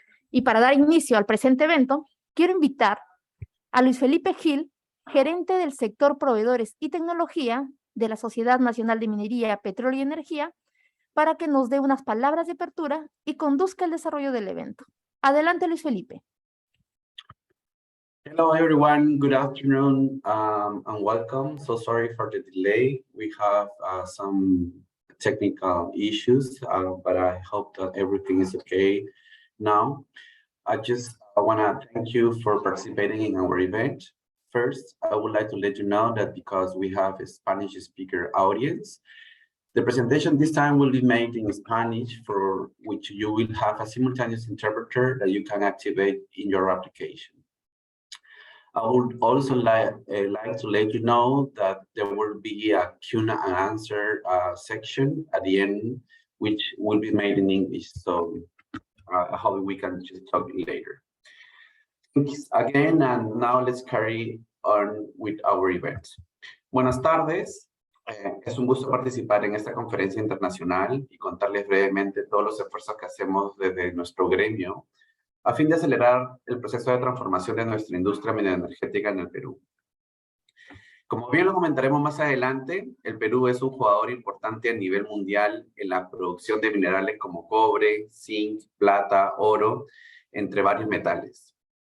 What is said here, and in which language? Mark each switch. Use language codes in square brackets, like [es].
[es] Y para dar inicio al presente evento, quiero invitar a Luis Felipe Gil, gerente del sector Proveedores y Tecnología de la Sociedad Nacional de Minería, Petróleo y Energía, para que nos dé unas palabras de apertura y conduzca el desarrollo del evento. Adelante, Luis Felipe. [en] Hello, everyone. Good afternoon and welcome. So sorry for the delay. We have some technical issues, but I hope that everything is okay now. I want to thank you for participating in our event. First, I would like to let you know that because we have a Spanish speaker audience, the presentation this time will be made in Spanish, for which you will have a simultaneous interpreter that you can activate in your application. I would also like to let you know that there will be a Q&A section at the end, which will be made in English. So I hope we can just talk later. Thanks again, and now let's carry on with our event. [es] Buenas tardes. Es un gusto participar en esta conferencia internacional y contarles brevemente todos los esfuerzos que hacemos desde nuestro gremio a fin de acelerar el proceso de transformación de nuestra industria mineroenergética en el Perú. Como bien lo comentaremos más adelante, el Perú es un jugador importante a nivel mundial en la producción de minerales como cobre, zinc, plata, oro, entre varios metales.